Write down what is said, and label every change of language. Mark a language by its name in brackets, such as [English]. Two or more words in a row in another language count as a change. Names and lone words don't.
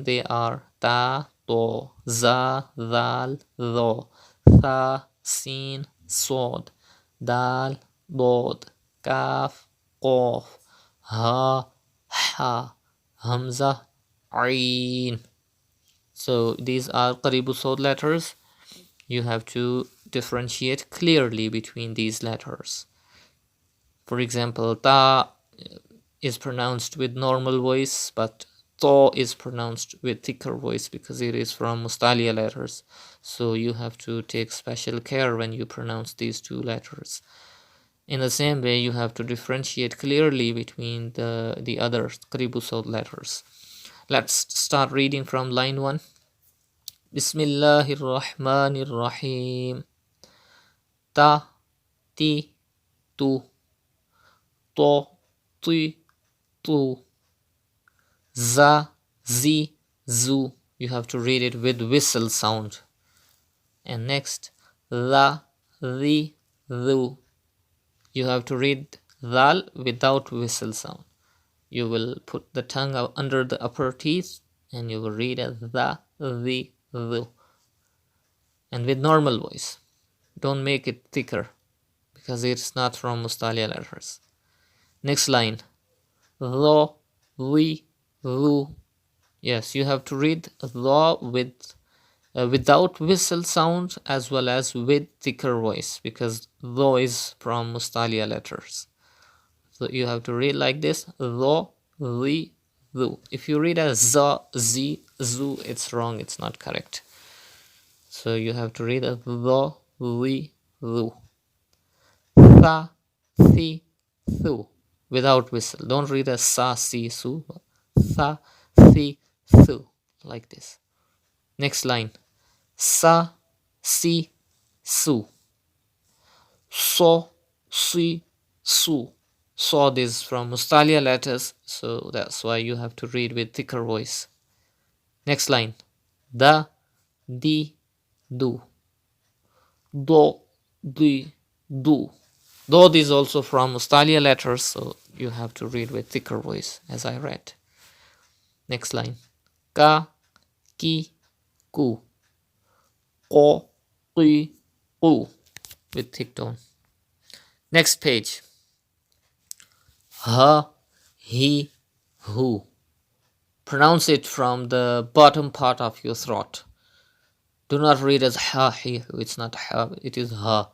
[English] They are [Arabic] تا طا زا دال ضا ثا سين صاد, دال ضاد كاف, قاف حاء هاء همزة عين. [English] So these are [Arabic] قريبو صوت [English] letters. You have to differentiate clearly between these letters. For example, ta is pronounced with normal voice, but to is pronounced with thicker voice because it is from mustalia letters. So you have to take special care when you pronounce these two letters. In the same way, you have to differentiate clearly between the other [Arabic] قريبو صوت [English] letters. Let's start reading from line 1. [Arabic] بسم الله الرحمن الرحيم. تَ تِ تُ طَ تِ تُ زَ زِ زُ. [English] You have to read it with whistle sound. And next, [Arabic] لَ رِ رُ. [English] You have to read dal without whistle sound. You will put the tongue under the upper teeth and you will read as [Arabic] دَ رِ رُ. [English] And with normal voice. Don't make it thicker because it's not from mustalia letters. Next line. [Arabic] رَ رِ رُ. [English] Yes, you have to read ro with without whistle sound as well as with thicker voice because ro is from mustalia letters. So you have to read like this. [Arabic] رَ رِ رُ. [English] If you read as [Arabic] زَ زِ زُ, [English] it's wrong. It's not correct. So you have to read as [Arabic] رَ رِ رُ. ثَ ثِ ثُ. [English] Without whistle. Don't read as [Arabic] سَ سِ سُ. ثَ ثِ ثُ. [English] Like this. Next line. [Arabic] سَ سِ سُ. صَ سِ سُ. [English] Sod is from mustalia letters, so that's why you have to read with thicker voice. Next line. [Arabic] دَ دِ دُ. ضَ دِ دُ. [English] Dod is also from mustalia letters, so you have to read with thicker voice as I read. Next line. [Arabic] كَ كِ كُ. قَ كِ كُ. [English] With thick tone. Next page. [Arabic] حَ حِ حُ. [English] Pronounce it from the bottom part of your throat. Do not read as [Arabic] هَ هِ هُ. [English] It's not ha, it is ha.